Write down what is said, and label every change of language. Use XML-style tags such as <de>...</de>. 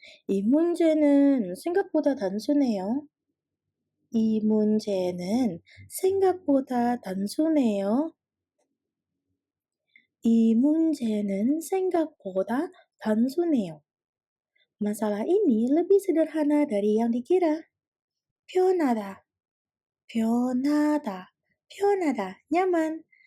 <ko>이 문제는 생각보다 단순해요. 이 문제는 생각보다 단순해요. 이 문제는 생각보다 단순해요.</ko> <id>Masalah ini lebih sederhana dari yang dikira.</id> <ko>편하다, 편하다, 편하다,</ko> <id>nyaman.</id>